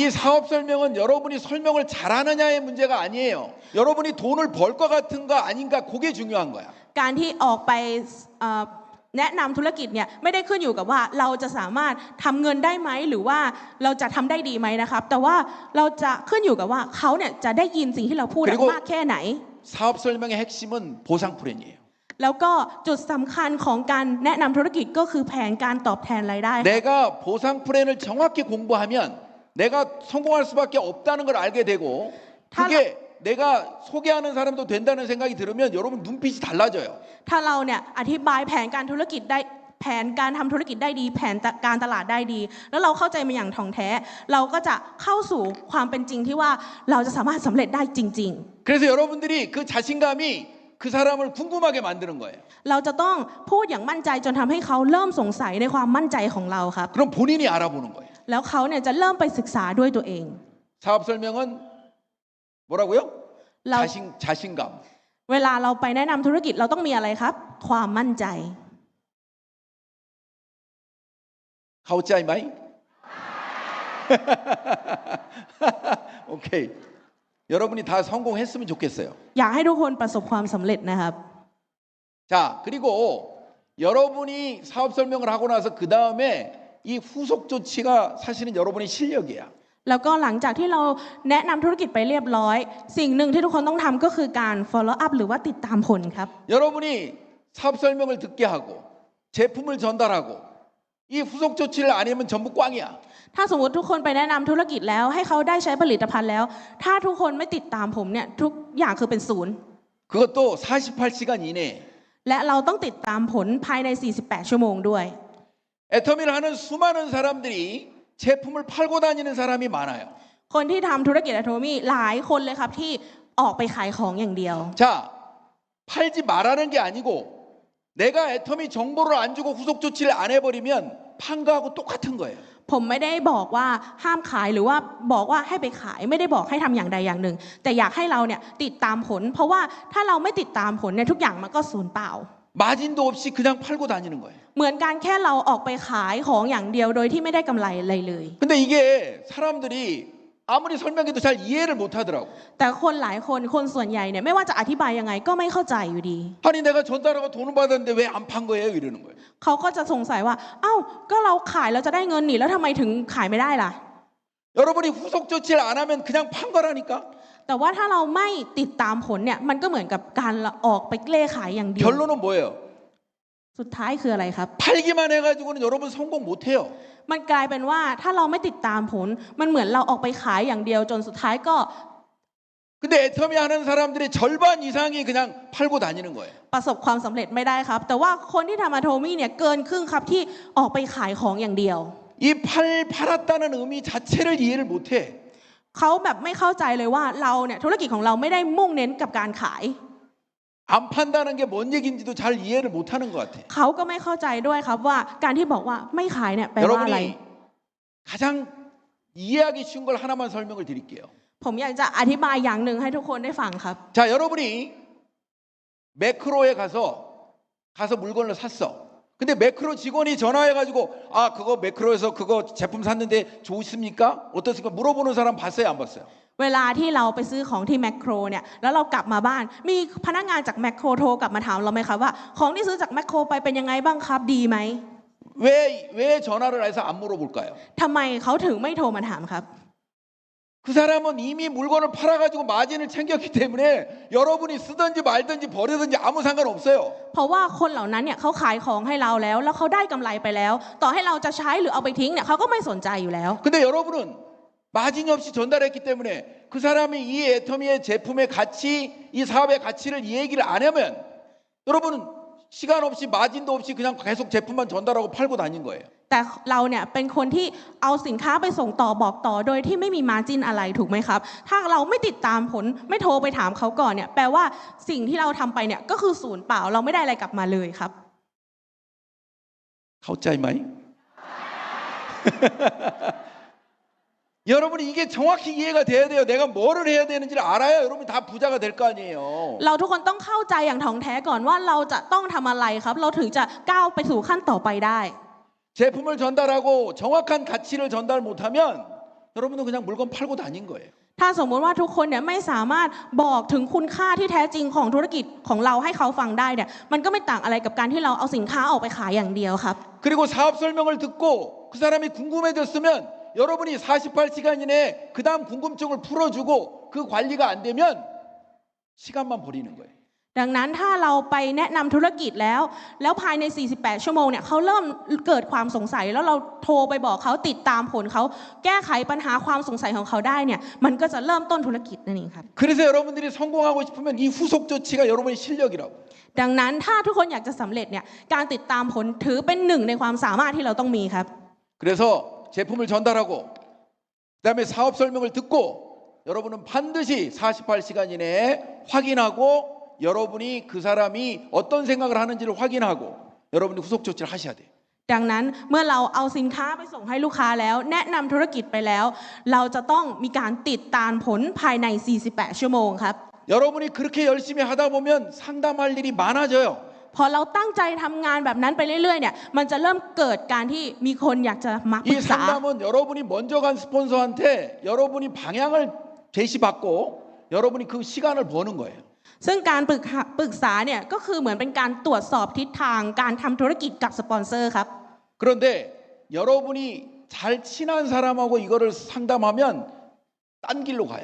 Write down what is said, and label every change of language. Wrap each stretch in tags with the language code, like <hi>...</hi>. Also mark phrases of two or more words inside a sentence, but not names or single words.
<ko>이 사업 설명은 여러분이 설명을 잘하느냐의 문제가 아니에요. 여러분이 돈을 벌 것 같은가 아닌가 그게 중요한 거야.</ko> <th>การที่ออกไปแนะนำธุรกิจเนี่ยไม่ได้ขึ้นอยู่กับว่าเราจะสามารถทำเงินได้ไหมหรือว่าเราจะทำได้ดีไหมนะครับแต่ว่าเราจะขึ้นอยู่กับว่าเขาเนี่ยจะได้ยินสิ่งที่เราพูดมากแค่ไหน</th> <ko>사업 설명의 핵심은 보상 플랜이에요.</ko> <th>แล้วก็จุดสำคัญของการแนะนำธุรกิจก็คือแผนการตอบแทนรายได้</th> <ko>내가 보상 플랜을 정확히 공부하면 내가 성공할 수밖에 없다는 걸 알게 되고 그게 내가 소개하는 사람도 된다는 생각이 들으면 여러분 눈빛이 달라져요.</ko> <th>ถ้าเราเนี่ยอธิบายแผนการธุรกิจได้แผนการทำธุรกิจได้ดีแผนการตลาดได้ดี แล้วเราเข้าใจมันอย่างถ่องแท้ เราก็จะเข้าสู่ความเป็นจริงที่ว่าเราจะสามารถสำเร็จได้จริง</th> <ko>그래서 여러분들이 그 자신감이 그 사람을 궁금하게 만드는 거예요.</ko> <th>ๆ เราจะต้องพูดอย่างมั่นใจจนทำให้เขาเริ่มสงสัยในความมั่นใจของเราครับ</th> <ko>그럼 본인이 알아보는 거예요.</ko> <th>แล้วเขาเนี่ยจะเริ่มไปศึกษาด้วยตัวเอง</th> <ko>사업 설명은 뭐라고요? 라- 자신감.</ko> <th>เวลาเราไปแนะนำธุรกิจเราต้องมีอะไรครับ ความมั่นใจ เข้าใจไหม?</th> <ko>오케이. 여러분이 다 성공했으면 좋겠어요.</ko> <th>อยากให้ทุกคนประสบความสำเร็จนะครับ</th> <ko>자, 그리고 여러분이 사업 설명을 하고 나서 그 다음에 이 후속 조치가 사실은 여러분의 실력이야.</ko> <th>แล้วก็หลังจากที่เราแนะนำธุรกิจไปเรียบร้อย สิ่งหนึ่งที่ทุกคนต้องทำก็คือการ</th> <en>follow up</en> <th>หรือว่าติดตามผลครับ</th> <ko>여러분이 사업 설명을 듣게 하고 제품을 전달하고 이 후속 조치를 안 하면 전부 꽝이야.</ko> <th>ถ้าสมมติทุกคนไปแนะนำธุรกิจแล้วให้เขาได้ใช้ผลิตภัณฑ์แล้ว ถ้าทุกคนไม่ติดตามผมเนี่ยทุกอย่างคือเป็นศูนย์</th> <ko>그것도 48시간 이내에</ko> <th>และเราต้องติดตามผลภายใน 48 ชั่วโมงด้วย</th> <ko>애터미를 하는 수많은 사람들이 제품을 팔고 다니는 사람이 많아요.</ko> <th>คนที่ทำธุรกิจอะโทมี่หลายคนเลยครับที่ออกไปขายของอย่างเดียว</th> <ko>자, 팔지 말라는 게 아니고 내가 애터미 정보를 안 주고 후속 조치를 안 해버리면 판 거하고 똑같은 거예요.</ko> <th>ผมไม่ได้บอกว่าห้ามขายหรือว่าบอกว่าให้ไปขายไม่ได้บอกให้ทำอย่างใดอย่างหนึ่ง แต่อยากให้เราเนี่ยติดตามผล เพราะว่าถ้าเราไม่ติดตามผลเนี่ยทุกอย่างมันก็สูญเปล่า</th> <ko>마진도 없이 그냥 팔고 다니는 거예요.</ko> <th>เหมือนการแค่เราออกไปขายของอย่างเดียวโดยที่ไม่ได้กำไรอะไรเลย</th> <ko>근데 이게 사람들이 아무리 설명해도 잘 이해를 못 하더라고.</ko> <th>แต่คนหลายคนคนส่วนใหญ่เนี่ยไม่ว่าจะอธิบายยังไงก็ไม่เข้าใจอยู่ดี</th> <ko>아니 내가 전달하고 돈을 받았는데 왜 안 판 거예요? 이러는 거예요.</ko> <th>เขาก็จะสงสัยว่าเอ้าก็เราขายเราจะได้เงินนี่แล้วทำไมถึงขายไม่ได้ล่ะ</th> <ko>여러분이 후속 조치를 안 하면 그냥 판 거라니까.</ko> <th>แต่ว่าถ้าเราไม่ติดตามผลเนี่ยมันก็เหมือนกับการออกไปเล่ขายอย่างเดียว</th> <ko>결론은 뭐예요?</ko> <th>สุดท้ายคืออะไรครับ</th> <ko>팔기만 해가지고는 여러분 성공 못 해요.</ko> <th>มันกลายเป็นว่าถ้าเราไม่ติดตามผลมันเหมือนเราออกไปขายอย่างเดียวจนสุดท้ายก็</th> <ko>근데 애터미 하는 사람들의 절반 이상이 그냥 팔고 다니는 거예요.</ko> <th>ประสบความสำเร็จไม่ได้ครับ แต่ว่าคนที่ทำอะโทมี่เนี่ยเกินครึ่งครับที่ออกไปขายของอย่างเดียว</th> <ko>이 팔았다는 의미 자체를 이해를 못 해.</ko> <th>เขาแบบไม่เข้าใจเลยว่าเราเนี่ยธุรกิจของเราไม่ได้มุ่งเน้นกับการขาย</th> <ko>안 판다는 게 뭔 얘기인지도 잘 이해를 못 하는 것 같아.</ko> <th>เขาก็ไม่เข้าใจด้วยครับว่าการที่บอกว่าไม่ขายเนี่ยแปลว่าอะไร</th> <ko>여러분이 가장 이해하기 쉬운 걸 하나만 설명을 드릴게요.</ko> <th>ผมอยากจะอธิบายอย่างหนึ่งให้ทุกคนได้ฟังครับ</th> <ko>자, 여러분이 매크로에 가서 물건을 샀어. 근데 매크로 직원이 전화해가지고 아 그거 매크로에서 그거 제품 샀는데 좋습니까? 어떻습니까? 물어보는 사람 봤어요, 안 봤어요?</ko> <th>เวลาที่เราไปซื้อของที่แมคโครเนี่ยแล้วเรากลับมาบ้านมีพนักงานจากแมคโครโทรกลับมาถามเราไหมครับว่าของที่ซื้อจากแมคโครไปเป็นยังไงบ้างครับดีไหม</th> <ko>왜 전화를 해서 안 물어볼까요?</ko> <th>ทำไมเขาถึงไม่โทรมาถามครับ</th> <ko>그 사람은 이미 물건을 팔아가지고 마진을 챙겼기 때문에 여러분이 쓰든지 말든지 버리든지 아무 상관없어요.</ko> <th>เพราะว่าคนเหล่านั้นเนี่ยเขาขายของให้เราแล้วแล้วเขาได้กำไรไปแล้ว ต่อให้เราจะใช้หรือเอาไปทิ้งเนี่ยเขาก็ไม่สนใจอยู่แล้ว</th> <ko>근데 여러분은 마진이 없이 전달했기 때문에 그 사람이 이 애터미의 제품의 가치, 이 사업의 가치를 이 얘기를 안 하면 여러분은 시간 없이 마진도 없이 그냥 계속 제품만 전달하고 팔고 다닌 거예요.</ko> <th>แต่เราเนี่ยเป็นคนที่เอาสินค้าไปส่งต่อบอกต่อโดยที่ไม่มีมาร์จิ้นอะไรถูกไหมครับ ถ้าเราไม่ติดตามผลไม่โทรไปถามเขาก่อนเนี่ยแปลว่าสิ่งที่เราทำไปเนี่ยก็คือศูนย์เปล่าเราไม่ได้อะไรกลับมาเลยครับ เข้าใจไหม?</th> <ko>여러분이 이게 정확히 이해가 돼야 돼요. 내가 뭐를 해야 되는지를 알아야 여러분이 다 부자가 될 거 아니에요.</ko> <th>เราทุกคนต้องเข้าใจอย่างถ่องแท้ก่อนว่าเราจะต้องทำอะไรครับ เราถึงจะก้าวไปสู่ขั้นต่อไปได้</th> <ko>제품을 전달하고 정확한 가치를 전달 못하면 여러분은 그냥 물건 팔고 다닌 거예요.</ko> <th>ถ้าสมมุติว่าทุกคนเนี่ยไม่สามารถบอกถึงคุณค่าที่แท้จริงของธุรกิจของเราให้เขาฟังได้เนี่ยมันก็ไม่ต่างอะไรกับการที่เราเอาสินค้าออกไปขายอย่างเดียวครับ</th> <ko>그리고 사업 설명을 듣고 그 사람이 궁금해졌으면 여러분이 48시간 이내에 그 다음 궁금증을 풀어주고 그 관리가 안 되면 시간만 버리는 거예요.</ko> <th>ดังนั้นถ้าเราไปแนะนำธุรกิจแล้วภายใน 48 ชั่วโมงเนี่ยเขาเริ่มเกิดความสงสัยแล้วเราโทรไปบอกเขาติดตามผลเขาแก้ไขปัญหาความสงสัยของเขาได้เนี่ยมันก็จะเริ่มต้นธุรกิจนั่นเองครับ</th> <ko>그래서 여러분들이 성공하고 싶으면 이 후속 조치가 여러분의 실력이라고.</ko> <th>ดังนั้นถ้าทุกคนอยากจะสำเร็จเนี่ยการติดตามผลถือเป็นหนึ่งในความสามารถที่เราต้องมีครับ</th> <ko>그래서 제품을 전달하고 그다음에 사업 설명을 듣고 여러분은 반드시 48시간 이내에 확인하고 여러분이 그 사람이 어떤 생각을 하는지를 확인하고 여러분이 후속 조치를 하셔야 돼요.</ko> <th>ดังนั้นเมื่อเราเอาสินค้าไปส่งให้ลูกค้าแล้วแนะนำธุรกิจไปแล้วเราจะต้องมีการติดตามผลภายใน 48 ชั่วโมงครับ</th> <ko>여러분이 그렇게 열심히 하다 보면 상담할 일이 많아져요.</ko> <th>พอเราตั้งใจทำงานแบบนั้นไปเรื่อยๆเนี่ยมันจะเริ่มเกิดการที่มีคนอยากจะมาปรึ 이 กษา</th> <ko>상담은 여러분이 먼저 간 스폰서한테 여러분이 방향을 제시받고 여러분이 그 시간을 버는 거예요.</ko> <th>ซึ่งการปรึกษาเนี่ยก็คือเหมือนเป็นการตรวจสอบทิศทางการทำธุรกิจกับสปอนเซอร์ครับ</th> <ko>그런데 여러분이 잘 친한 사람하고 이거를 상담하면 딴 길로 가요.</ko>